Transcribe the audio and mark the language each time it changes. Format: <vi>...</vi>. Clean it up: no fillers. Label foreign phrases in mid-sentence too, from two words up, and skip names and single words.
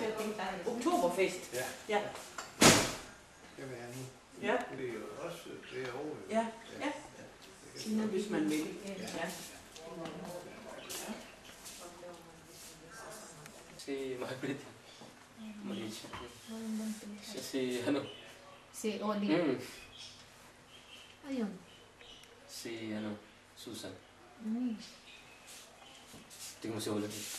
<da>Oktober feest. Ja. Ja. Jamen, Ja. det er jo også det er over. Ja. Ja. Sina, hvis man vil. Ja.</da> <tl>Si Margaret. Maliit siya. Siya si ano? Si Oli. Ayun. Si ano? Susan. Tingnan mo si Ola dito.</tl>